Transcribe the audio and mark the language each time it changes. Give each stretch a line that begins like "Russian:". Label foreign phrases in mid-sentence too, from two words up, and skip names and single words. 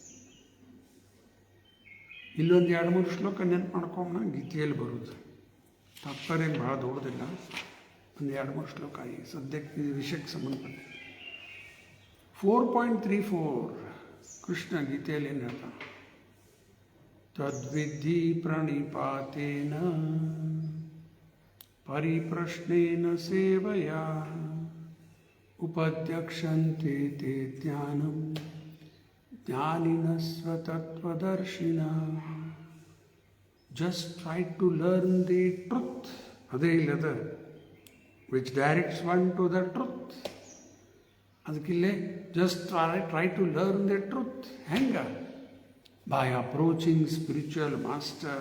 Kannada: ಇಲ್ಲೊಂದು 2-3 ಶ್ಲೋಕ ನೆನಪು ಮಾಡ್ಕೊಂಡ ಗೀತೆಯಲ್ಲಿ ಬರುವುದು. ತಾತ್ಪರ್ಯ ಭಾಳ ದೊಡ್ಡದಿಲ್ಲ, ಒಂದು 2-3 ಶ್ಲೋಕ ಈ ಸದ್ಯಕ್ಕೆ ಈ ವಿಷಯಕ್ಕೆ ಸಂಬಂಧಪಟ್ಟ 4.34 ಕೃಷ್ಣ ಗೀತೆಯಲ್ಲಿ ಏನು ಹೇಳ್ತಾನೆ?
Sanskrit: ತದ್ವಿಧಿ ಪ್ರಣಿಪಾತೇನ ಪರಿಪ್ರಶ್ನೇನ ಸೇವಯ ಉಪದ್ಯಕ್ಷಂತೆ ತೇ ಜ್ಞಾನಂ ಜ್ಞಾನಿನ ಸ್ವತತ್ವದರ್ಶಿನ.
English: just try to learn the truth.
Kannada: ಅದೇ ಇಲ್ಲದ
English: which directs one to the truth. ಅದಕ್ಕಿಲ್ಲೇ just try to learn the truth. ಹೆಂಗೆ? by approaching spiritual master.